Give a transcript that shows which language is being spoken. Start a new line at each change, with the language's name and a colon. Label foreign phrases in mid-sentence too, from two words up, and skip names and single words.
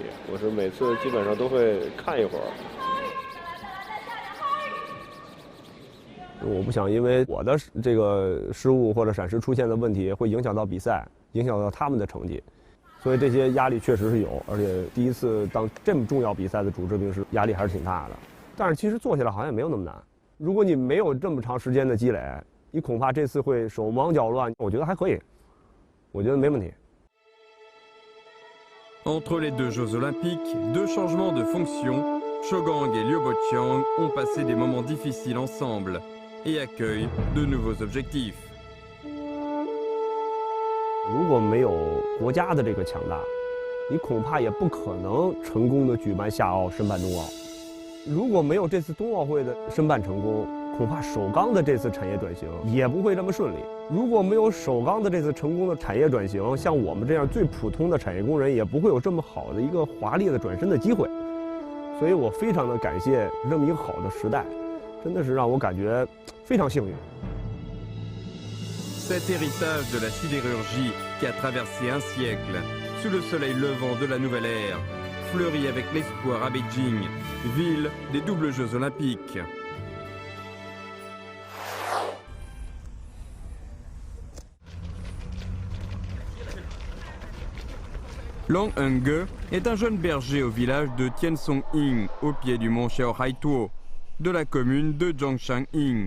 Chinese: 我是每次基本上都会看一会儿。我不想因为我的这个失误或者闪失出现的问题，会影响到比赛，影响到他们的成绩，所以这些压力确实是有，而且第一次当这么重要比赛的主治冰师，压力还是挺大的。但是其实做起来好像也没有那么难。如果你没有这么长时间的积累，你恐怕这次会手忙脚乱。我觉得还可以，我觉得没问题。
French: Entre les 2 Jeux olympiques, 2 changements de fonction, Shougang et Liu Boqiang ont passé des moments difficiles ensemble et accueillent de nouveaux objectifs.
Chinese: 如果没有国家的这个强大，你恐怕也不可能成功的举办夏奥、申办冬奥。如果没有这次冬奥会的申办成功，恐怕首钢的这次产业转型也不会这么顺利。如果没有首钢的这次成功的产业转型，像我们这样最普通的产业工人也不会有这么好的一个华丽的转身的机会。所以我非常的感谢这么一个好的时代，真的是让我感觉非常幸运。
French: Cet héritage de la sidérurgie qui a traversé un siècle, sous le soleil levant de la nouvelle ère, fleurit avec l'espoir à Beijing, ville des doubles Jeux olympiques. Lang Hengge est un jeune berger au village de Tiensong-ing, au pied du mont Xiaohaituo, de la commune de Zhongshan-ing.